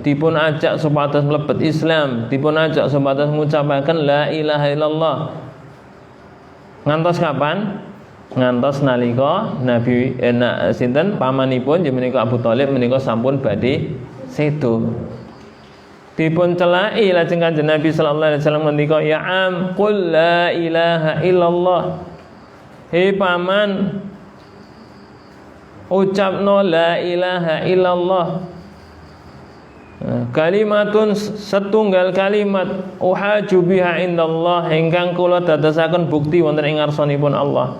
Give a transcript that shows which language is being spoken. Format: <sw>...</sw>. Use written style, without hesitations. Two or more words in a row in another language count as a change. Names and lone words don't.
<jv>Dipun ajak supados mlebet Islam, dipun ajak supados ngucapaken</jv> <ar>لا إله إلا الله.</ar> <jv>Ngantos kapan? Ngantos nalika Nabi sinten pamanipun nggih menika Abu Thalib menika sampun badhe sedo. Dipun celaki lajeng Kanjeng Nabi</jv> <ar>صلى الله عليه وسلم ngendika, "يا عم قل لا إله إلا الله."</ar> <jv>Hei paman, ucapno</jv> <ar>لا إله إلا الله.</ar> <jv>Kalimatun setunggal kalimat</jv> <ar>أحاج بها عند الله</ar> <jv>ingkang kula dadosaken bukti wonten ing ngarsanipun Allah.</jv>